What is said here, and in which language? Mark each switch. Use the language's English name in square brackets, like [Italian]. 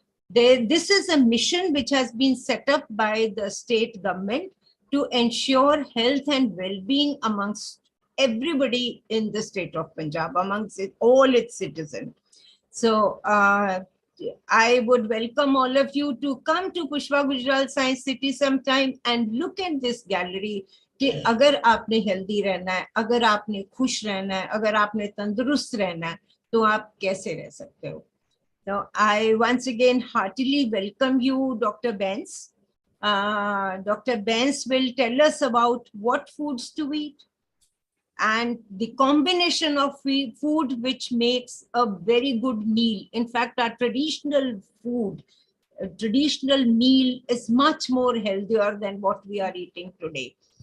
[English] This is a mission which has been set up by the state government to ensure health and well-being amongst everybody in the state of Punjab, amongst all its citizens. So I would welcome all of you to come to Pushpa Gujral Science City sometime and look at this gallery. [Hindi] कि अगर आपने healthy रहना है, अगर आपने खुश रहना है, अगर आपने तंदुरुस्त रहना है, तो आप कैसे रह सकते हो? [English] So I once again heartily welcome you, Dr. Benz. Dr. Benz will tell us about what foods to eat. and the combination of food which makes a very good meal. In fact, our traditional food, a traditional meal is much more healthier than what we are eating today.